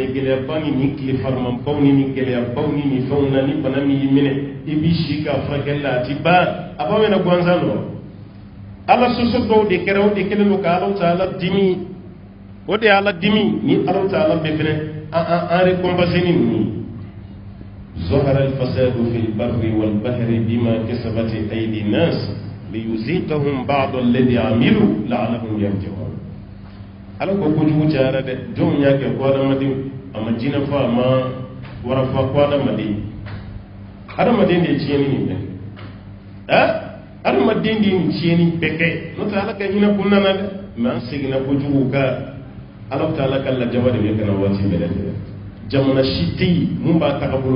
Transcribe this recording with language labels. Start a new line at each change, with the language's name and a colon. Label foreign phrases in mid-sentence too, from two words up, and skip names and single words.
Bambara: gɛlɛyaba ni nin tile farimanbaw ni nin gɛlɛyabaw ni nin fɛnw na ni bana min y'i minɛ i b'i si k'a furakɛli la a ti ban a b'aw ɲɛna gansan dɔ ala soso dɔw de kɛra o de kɛlen don ka alaw ta ala dimi o de ye ala dimi ni alaw ta ala bɛɛ fɛnɛ an récompenser ni ninnu ye
Arabic: ظهر الفساد في البر والبحر بما كسبت أيدي الناس ليذيقهم بعض الذي عملوا لعلهم يرجعون
Bambara: ala ko kojugu cayara dɛ jɔnw y'a kɛ ko adamadenw a ma jinɛ fɔ a ma wara fɔ ko adamaden de ye tiɲɛni nin bɛɛ kɛ adamaden de ye nin tiɲɛni bɛɛ kɛ n'o tɛ ala ka hinɛ kɔnɔna na dɛ mais an seginna kojugu ka ala bɛ taa ala ka lajaba de bɛ ka na waati bɛɛ lajɛlen jamana si tɛ yen mun b'a tagabolo